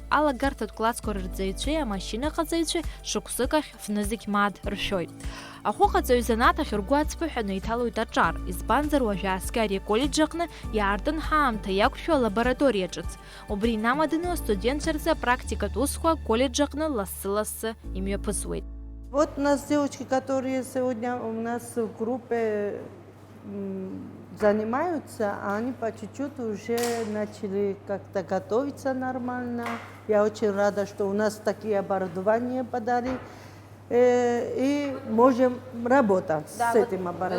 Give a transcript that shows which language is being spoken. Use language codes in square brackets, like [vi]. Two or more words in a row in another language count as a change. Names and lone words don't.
[ab] Алагарҭатә классқәа рырҵаҩцәеи амашьынаҟаҵаҩцәеи шықәсык ахь фнызықь маад ршәоит. Ахәыҟаҵаҩ занааҭ ахь ргәы ацԥыҳәаны иҭалоит аҿар, избанзар уажәы ааскьа ари аколлеџь аҟны иаартын ҳаамҭа иақәшәо алабораториа ҿыц. Убри инамаданы астудентцәа рзы апрактикатә усқәа аколлеџь аҟны лассы-лассы имҩаԥысуеит. [ru] Вот у нас девочки, которые сегодня у нас в группе занимаются, они по чуть-чуть уже начали как-то готовиться нормально. Я очень рада, что у нас такие оборудования подарили. И можем работать с этим оборудованием.